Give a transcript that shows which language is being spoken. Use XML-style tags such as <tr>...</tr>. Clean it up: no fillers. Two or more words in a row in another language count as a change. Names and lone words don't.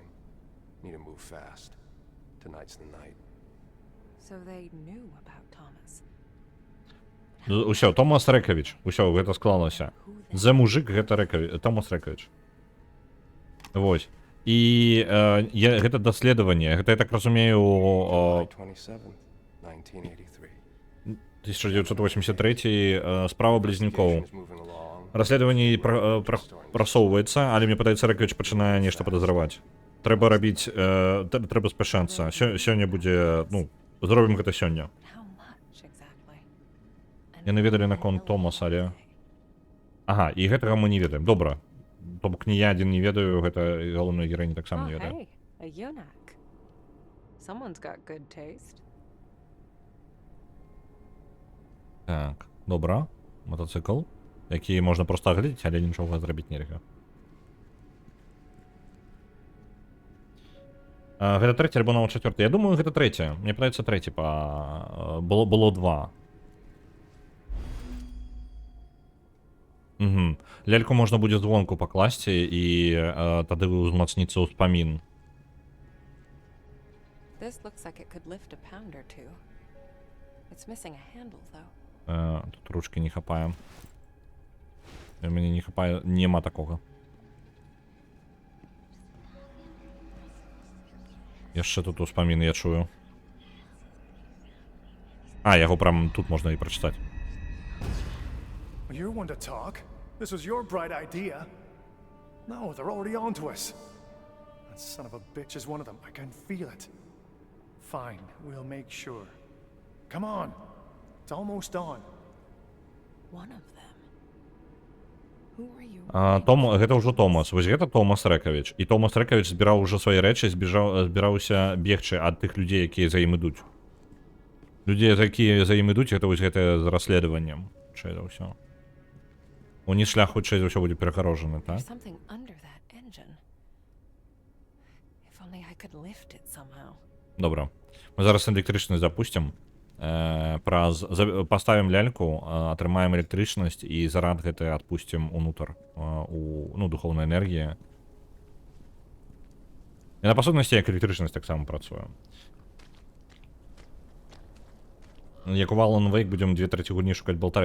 <en>Need to move fast. Tonight's the night. So they knew about Thomas.</en> <be>Усё, Томас Рэкавіч. Усё, гэта склалася. За мужик гэта Томас Рэкавіч. Вось. І гэта даследаванне. Гэта, я так разумею,</be> <en>July 27th, 1983.</en> <be>1983 справа близнюкоў.</be> <en>Investigation is moving along.</en> <be>Расследаванне прасоўваецца, але мне падаецца, Рэкавіч пачынае нешта падазраваць. Трэба рабіць, трэба спяшацца. Сёння будзе, ну, зробім гэта сёння.</be> <en>How much exactly?</en> <be>Яны ведалі наконт Томаса, але... Ага, і гэтага мы не ведаем. Добра. То бок не я адзін не ведаю, гэта галоўная гераіня таксама не ведае.</be> <en>Hey, a eunuch. Someone's got good taste.</en> <be>Так, добра. Мотоцикл, які можна проста агледзець, але нічога зрабіць нельга. Гэта трэці альбо нават чацвёрты. Я думаю, гэта трэці. Мне падаецца трэці па... Было два. Угу. Ляльку можна будзе звонку пакласці і тады ўзмацніцца ўспамін.</be> <en>This looks like it could lift a pound or two. It's missing a handle though.</en> <be>Тут ручки не хапае. Мяне не хапае, нема такога. Яшчэ тут успаміны я чую. Яго прям тут можна і прачытаць.</be> <en>You're one to talk. This was your bright idea. No, they're already on to us. That son of a bitch is one of them. I can feel it. Fine, we'll make sure. Come on. It's almost on. One of them. Who are you?</en> <be>Гэта ўжо Томас. Вось гэта Томас Рэкавіч. І Томас Рэкавіч збіраў ужо свае рэчы, збіраўся бегчы ад тых людзей, якія за ім ідуць. Людзей, якія за ім ідуць, гэта вось гэтае з расследаваннем. Хутчэй за ўсё. Уні шлях хутчэй за ўсё будзе перагарожаны, так?</be> <en>There's something under that engine. If only I could lift it somehow.</en> <be>Добра. Мы зараз электрычнасць запусцім. Паставім ляльку, атрымаем электрычнасць і зарад гэты адпусцім унутр у ну, духоўнай энергіі. І на пасуднасці як электрычнасць таксама працуе. Як у Alan Wake будзем 2/3 гульні шукаць Болтарес.</be>